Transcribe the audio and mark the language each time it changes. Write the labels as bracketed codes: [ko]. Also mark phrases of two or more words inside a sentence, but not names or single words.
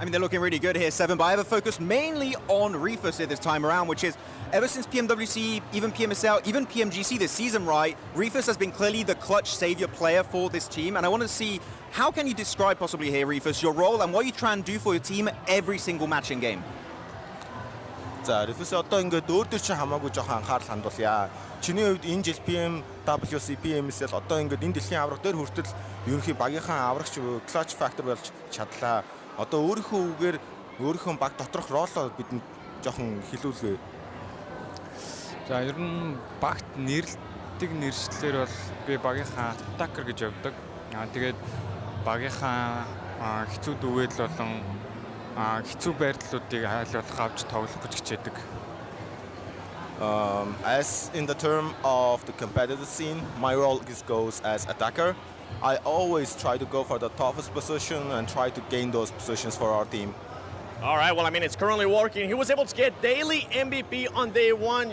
[en] I mean, they're looking really good here, Seven, but I have a focus mainly on Reefus here this time around, which is ever since PMWC, even PMSL, even PMGC this season, right, Reefus has been clearly the clutch savior player for this team, and I want to see, how can you describe possibly here, Reefus, your role and what you try and do for your team every single match in game? [mn] За, Reefus одоо ингээд өөр дөр чи хамаагүй жоохон анхаарал хандуулъя. Чиний хувьд энэ жил PMWC, PMSL одоо ингээд энэ дэлхийн авраг дээр хүртэл ерөнхий багийнхаа аврагч [en] clutch factor [mn] болж чадлаа. Одоо өөрийнхөө үгээр өөрийнхөө баг доторх ролоо бидэнд жоохон хэлүүлгээ. За, ер нь багт нэрлдэг нэршлэлээр бол би багийнхаа attacker гэж явдаг. Тэгээд багийнхаа хэцүү дүүэл болон хэцүү байрлалуудыг айл болох авч тоглох гэж хичээдэг. [en] As in the term of the competitive scene, my role goes as attacker. I always try to go for the toughest position and try to gain those positions for our team. All right, well, I mean, it's currently working. He was able to get daily MVP on day one.